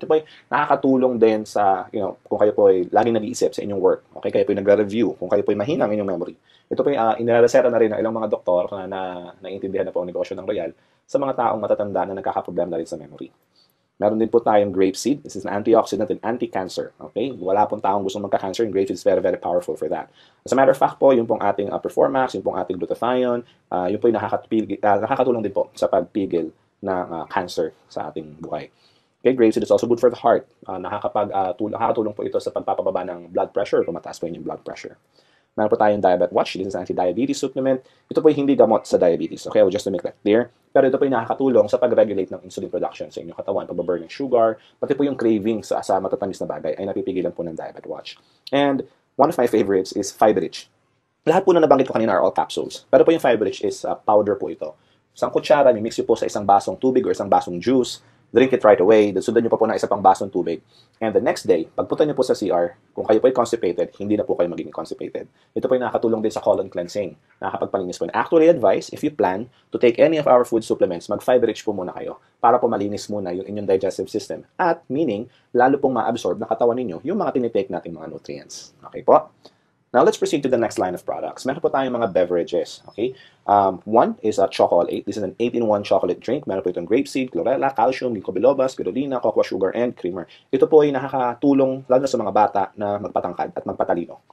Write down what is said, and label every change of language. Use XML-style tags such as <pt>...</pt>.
<tl>Ito po ay nakakatulong din sa, kung kayo po ay laging nag-iisip sa inyong work. Okay, kayo po ay nagre-review, kung kayo po ay mahina ang inyong memory. Ito po ay inireseta na rin ng ilang mga doktor na naiintindihan na po ang negosyo ng Royal sa mga taong matatanda na nagkakaproblema na rin sa memory. Meron din po tayong grapeseed.</tl> <en>This is an antioxidant and anti-cancer. Okay?</en> <tl>Wala pong taong gustong magka-cancer.</tl> <en>And grapeseed is very, very powerful for that. As a matter of fact</en> <tl>po, yung pong ating Performax, yung pong ating glutathion, yung po yung nakakatulong din po sa pagpigil ng cancer sa ating buhay. Okay,</tl> <en>grapeseed is also good for the heart.</en> <tl>Nakakatulong po ito sa pagpapababa ng blood pressure kung mataas po yung blood pressure. Meron po tayong</tl> <en>Diabetes Watch. This is an anti-diabetes supplement.</en> <tl>Ito po ay hindi gamot sa diabetes.</tl> <en>Okay, just to make that clear.</en> <tl>Pero ito po ay nakakatulong sa pag-regulate ng insulin production sa inyong katawan, pag-burn ng sugar, pati po yung cravings sa matatamis na bagay ay napipigilan po ng Diabetes Watch.</tl> <en>And one of my favorites is Fiberrich.</en> <tl>Lahat po na nabanggit ko kanina</tl> <en>are all capsules.</en> <tl>Pero po yung Fiberrich is powder po ito. Isang kutsara, mix nyo po sa isang basong tubig or isang basong juice.</tl> <en>Drink it right away.</en> <tl>Sundan nyo pa po ng isa pang basong tubig. And the next day, pagpunta nyo po sa CR, kung kayo po ay constipated, hindi na po kayo magiging constipated. Ito po ay nakakatulong din sa colon cleansing. Nakakapagpalinis po.</tl> <en>And actually advice, if you plan to take any of our food supplements,</en> <tl>mag-Fiberrich po muna kayo para po malinis muna yung inyong digestive system. At meaning, lalo pong ma-absorb na katawan ninyo yung mga tinitake nating mga nutrients. Okay po?</tl> <en>Now, let's proceed to the next line of products.</en> <tl>Meron po tayong mga</tl> <en>beverages, okay? One is a Chocolate. This is an 8-in-1 chocolate drink.</en> <tl>Meron po itong grapeseed, chlorella, calcium, ginkgo biloba, spirulina, cocoa sugar, and creamer. Ito po ay nakakatulong lalo na sa mga bata na magpatangkad at magpatalino.</tl>